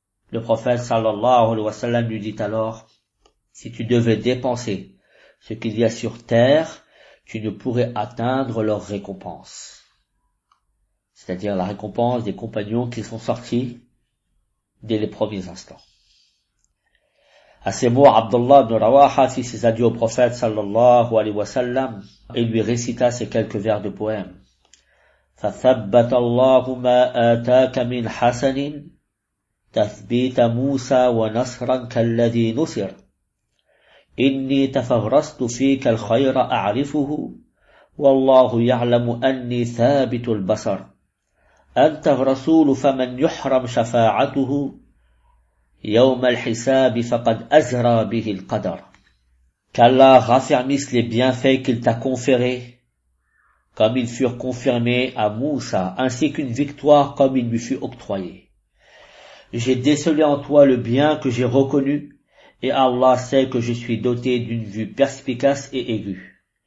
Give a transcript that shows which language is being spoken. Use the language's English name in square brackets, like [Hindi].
[French] Le prophète [Arabic] sallallahu alayhi wa sallam [French] lui dit alors, « Si tu devais dépenser ce qu'il y a sur terre, tu ne pourrais atteindre leur récompense. » C'est-à-dire la récompense des compagnons qui sont sortis dès les premiers instants. À ces mots, Abdullah ibn Rawaha fit ses adieux au prophète [Arabic] sallallahu alayhi wa sallam [French] et lui récita ces quelques vers de poème. [Arabic] فَثَبَّتَ اللَّهُ مَا آتَاكَ مِنْ حَسَنٍ تَثْبِيتَ مُوسَى وَنَصْرًا كَالَّذِي نُصِرَ إِنِّي تَفَغْرَسْتُ فِيكَ الْخَيْرَ أَعْرِفُهُ وَاللَّهُ يَعْلَمُ أَنِّي ثَابِتُ الْبَصَرَ أنت الرسول فمن يحرم شفاعته يوم الحساب فقد أزرى به القدر. [French] Qu'Allah raffermisse les bienfaits qu'il t'a conférés, comme ils furent confirmés à Moussa, ainsi qu'une victoire comme il lui fut octroyée. J'ai décelé en toi le bien que j'ai reconnu, et Allah sait que je suis doté d'une vue perspicace et aiguë.